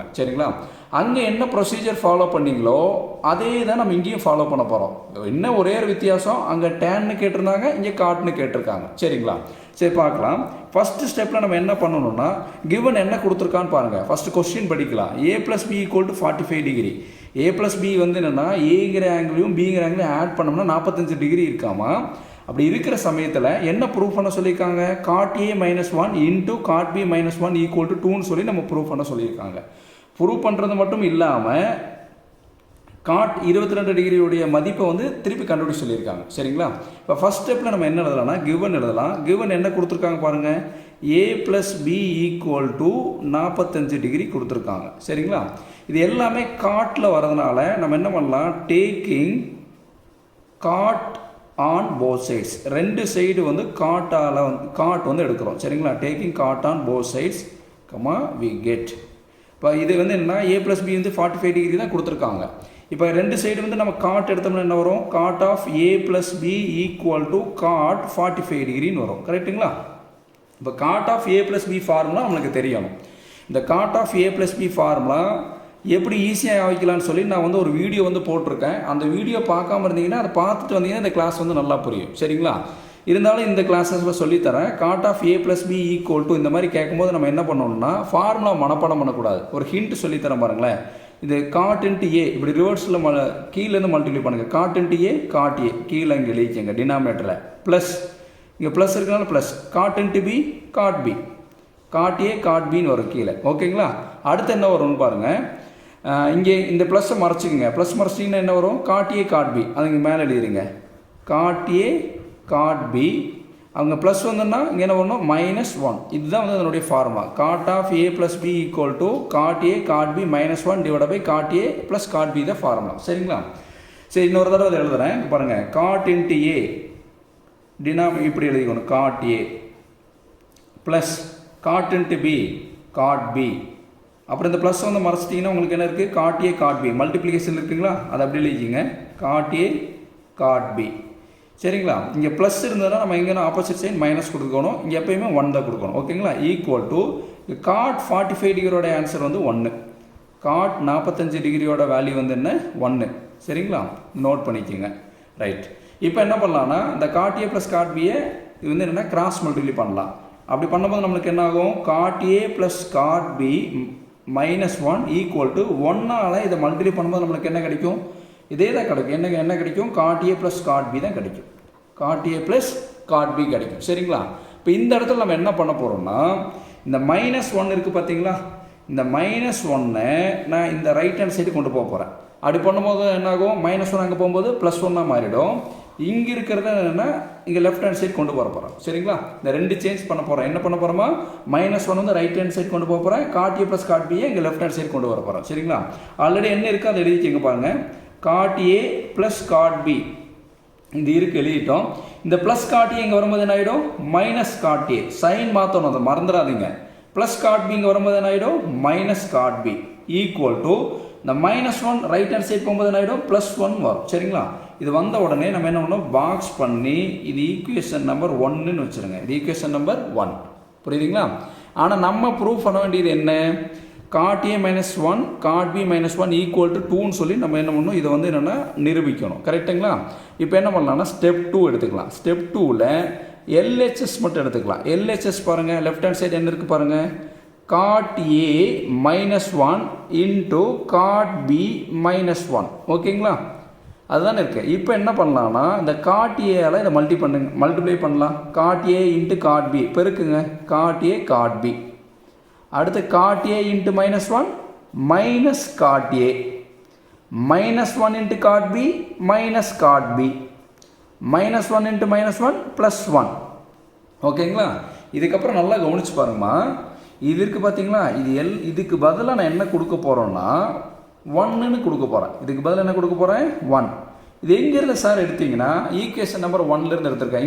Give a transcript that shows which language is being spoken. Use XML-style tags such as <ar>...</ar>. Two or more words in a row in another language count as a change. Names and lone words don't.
<ta>சரிங்களா? அங்கே என்ன ப்ரொசீஜர் ஃபாலோ பண்ணிங்களோ அதே தான் நம்ம இங்கேயும் ஃபாலோ பண்ண போகிறோம். என்ன ஒரே ஒரு வித்தியாசம், அங்கே டேன்னு கேட்டிருந்தாங்க, இங்கே காட்னு கேட்டிருக்காங்க. சரிங்களா? சரி, பார்க்கலாம்.</ta> <en>first step-il</en> <ta>நம்ம என்ன பண்ணணும்னா, கிவன் என்ன கொடுத்துருக்கான்னு பாருங்கள்.</ta> <en>first question</en> <ta>படிக்கலாம். a + b = 45 டிகிரி. a + b வந்து என்னென்னா ஏங்கிற ஆங்கிளையும் பிங்கிற ஆங்கிளையும் ஆட் பண்ணோம்னா 45 டிகிரி இருக்காமா. அப்படி இருக்கிற சமயத்தில் என்ன ப்ரூஃப் பண்ண சொல்லியிருக்காங்க, cot a - 1 × cot b - 1 = 2ன்னு சொல்லி நம்ம ப்ரூஃப் பண்ண சொல்லியிருக்காங்க. ப்ரூஃப் பண்ணுறது மட்டும் இல்லாமல் cot 22 டிகிரியுடைய மதிப்பை வந்து திருப்பி கண்டுபிடிச்சு சொல்லியிருக்காங்க. சரிங்களா? இப்போ</ta> <en>first step-il</en> <ta>நம்ம என்ன எழுதலாம்னா, கிவன் எழுதலாம். கிவன் என்ன கொடுத்துருக்காங்க பாருங்கள், a + b = 45 டிகிரி கொடுத்துருக்காங்க. சரிங்களா? இது எல்லாமே காட்டில் வரதுனால நம்ம என்ன பண்ணலாம்,</ta> <en>டேக்கிங் cot on both sides,</en> <ta>ரெண்டு சைடு வந்து காட்டால் வந்து காட் வந்து எடுக்கிறோம். சரிங்களா?</ta> <en>டேக்கிங் cot on both sides, we get.</en> <ta>இப்போ இது வந்து என்ன, a + b வந்து 45 டிகிரி தான் கொடுத்துருக்காங்க. இப்போ ரெண்டு சைடு வந்து நம்ம காட் எடுத்தோம்னா என்ன வரும், cot of a + b = cot 45 டிகிரின்னு வரும். கரெக்டுங்களா? இப்போ cot of a + b ஃபார்முலா நம்மளுக்கு தெரியணும். இந்த cot of a + b ஃபார்முலா எப்படி ஈஸியாக வைக்கலான்னு சொல்லி நான் வந்து ஒரு வீடியோ வந்து போட்டிருக்கேன். அந்த வீடியோ பார்க்காம இருந்தீங்கன்னா அதை பார்த்துட்டு வந்தீங்கன்னா இந்த கிளாஸ் வந்து நல்லா புரியும். சரிங்களா? இருந்தாலும் இந்த கிளாஸஸில் சொல்லித்தரேன். cot of a + b = இந்த மாதிரி கேட்கும்போது நம்ம என்ன பண்ணணும்னா, ஃபார்முலா மனப்பாடம் பண்ணக்கூடாது. ஒரு ஹிண்ட் சொல்லித்தரேன் பாருங்களேன். இது cot × a இப்படி ரிவர்ஸில் கீழேருந்து மல்டிப்ளை பண்ணுங்கள். cot × a cot a கீழே இங்கே எழுதிக்கங்க</ta> <en>denominator-il plus,</en> <ta>இங்கே ப்ளஸ் இருக்கனால ப்ளஸ், cot × b cot b, cot a cot bன்னு வரும் கீழே. ஓகேங்களா? அடுத்து என்ன வரும்னு பாருங்கள். இங்கே இந்த ப்ளஸ்ஸை மறைச்சிக்கங்க. ப்ளஸ் மறைச்சிங்கன்னா என்ன வரும், cot a cot b, அது இங்கே மேலே எழுதிடுங்க. cot a cot b, அவங்க ப்ளஸ் வந்துன்னா இங்கே என்ன வரணும், -1. இதுதான் வந்து அதனுடைய ஃபார்முலா. cot of a + b = cot a cot b - 1 / cot a + cot b தான் ஃபார்முலா. சரிங்களா? சரி, இன்னொரு தடவை அதை எழுதுறேன் பாருங்கள். cot × a இப்படி எழுதிக்கணும், cot a ப்ளஸ் cot × b cot b. அப்புறம் இந்த ப்ளஸ் வந்து மறைச்சிட்டிங்கன்னா உங்களுக்கு என்ன இருக்குது, cot a cot b மல்டிப்ளிகேஷன் இருக்குங்களா, அதை அப்படி எழுதிக்கிங்க, cot a cot b. சரிங்களா? இங்கே ப்ளஸ் இருந்ததுன்னா நம்ம எங்கன்னா</ta> <en>opposite sign minus</en> <ta>கொடுக்கணும். இங்கே எப்பயுமே 1 தான் கொடுக்கணும். ஓகேங்களா? = cot 45 டிகிரியோட ஆன்சர் வந்து 1. cot 45 டிகிரியோட வேல்யூ வந்து என்ன, 1. சரிங்களா? நோட் பண்ணிக்கோங்க. ரைட். இப்போ என்ன பண்ணலான்னா, இந்த cot a + cot b இது வந்து என்னென்னா</ta> <en>cross multiply</en> <ta>பண்ணலாம். அப்படி பண்ணும்போது நம்மளுக்கு என்ன ஆகும், cot a + cot b - 1 = 1ஆல் இதை மல்டிப்ளை பண்ணும்போது நம்மளுக்கு என்ன கிடைக்கும், இதே தான் கிடைக்கும். என்ன கிடைக்கும், cot a + cot b தான் கிடைக்கும். cot a + cot b கிடைக்கும். சரிங்களா? இப்போ இந்த இடத்துல நம்ம என்ன பண்ண போகிறோம்னா, இந்த -1 இருக்குது பார்த்தீங்களா, இந்த -1 நான் இந்த</ta> <en>right hand side</en> <ta>கொண்டு போக போகிறேன். அப்படி பண்ணும்போது என்னாகும், -1 அங்கே போகும்போது +1 மாறிடும். இங்கே இருக்கிறது என்னென்னா இங்கே</ta> <en>left hand side</en> <ta>கொண்டு போக போகிறோம். சரிங்களா? இந்த ரெண்டு சேஞ்ச் பண்ண போகிறோம். என்ன பண்ண போகிறோமா, -1 வந்து</ta> <en>right hand side</en> <ta>கொண்டு போக போகிறேன், cot a + cot b இங்கே</ta> <en>left hand side</en> <ta>கொண்டு வர போகிறோம். சரிங்களா? ஆல்ரெடி என்ன இருக்குது அதை எழுதிக்கிங்க பாருங்கள். cot a + cot b இது இருக்குது, எழுதிட்டோம். இந்த ப்ளஸ் cot a இங்கே வரும்போது என்ன ஆகிடும், -cot a சைன் மாற்றணும், அதை மறந்துடாதீங்க. ப்ளஸ் cot b இங்கே வரும்போது என்ன ஆகிடும், -cot b = இந்த -1</ta> <en>right hand side</en> <ta>போகும்போது என்ன ஆகிடும், +1 வரும். சரிங்களா? இது வந்த உடனே நம்ம என்ன பண்ணணும், பாக்ஸ் பண்ணி இது</ta> <en>equation number</en> <ta>1ன்னு வச்சுருங்க. இது</ta> <en>equation number</en> <ta>1. புரியுதுங்களா? ஆனால் நம்ம ப்ரூவ் பண்ண வேண்டியது என்ன, cot a - 1 cot b - 1 = 2ன்னு சொல்லி நம்ம என்ன பண்ணணும், இதை வந்து என்னென்னா நிரூபிக்கணும். கரெக்டுங்களா? இப்போ என்ன பண்ணலாம்னா, ஸ்டெப் 2 எடுத்துக்கலாம். ஸ்டெப் 2ல் LHS மட்டும் எடுத்துக்கலாம். LHS பாருங்கள்,</ta> <en>left hand side</en> <ta>என்ன இருக்குது பாருங்கள், cot a - 1 × cot b - 1. ஓகேங்களா? அதுதானே இருக்குது. இப்போ என்ன பண்ணலாம்னா, இந்த cot a இதை மல்டிப்ளை பண்ணலாம். cot a × cot b பெருக்குங்க, cot a cot b. அடுத்து cot a × -1 -cot a, -1 × cot b -cot b, -1 × -1 +1. ஓகேங்களா? இதுக்கப்புறம் நல்லா கவனிச்சு பாருங்கம்மா. இது இருக்குது பார்த்தீங்களா, இதுக்கு பதிலாக நான் என்ன கொடுக்க போகிறோன்னா, 1ன்னு கொடுக்க போகிறேன். இதுக்கு பதில் என்ன கொடுக்க போகிறேன்? 1. இது எங்கேருந்து சார் எடுத்தீங்கன்னா</ta> <en>equation number</en> <ta>1லேருந்து எடுத்திருக்கேன்.</ta>